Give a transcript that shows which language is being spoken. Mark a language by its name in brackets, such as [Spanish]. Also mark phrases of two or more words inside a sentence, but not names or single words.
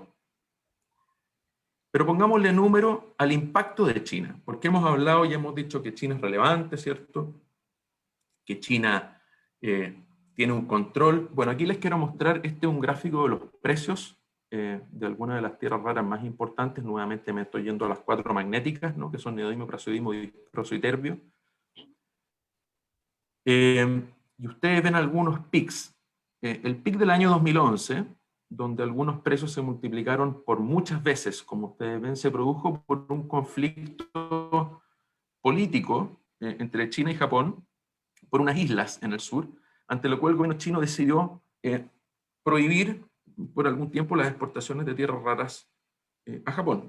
[Spanish] Pero pongámosle número al impacto de China, porque hemos hablado y hemos dicho que China es relevante, ¿cierto? Que China tiene un control. Bueno, aquí les quiero mostrar, este es un gráfico de los precios de algunas de las tierras raras más importantes. Nuevamente me estoy yendo a las 4 magnéticas, ¿no?, que son neodimio, praseodimio, disprosio y terbio. Y ustedes ven algunos pics. El pic del año 2011, donde algunos precios se multiplicaron por muchas veces, como ustedes ven, se produjo por un conflicto político entre China y Japón, por unas islas en el sur, ante lo cual el gobierno chino decidió prohibir por algún tiempo las exportaciones de tierras raras a Japón.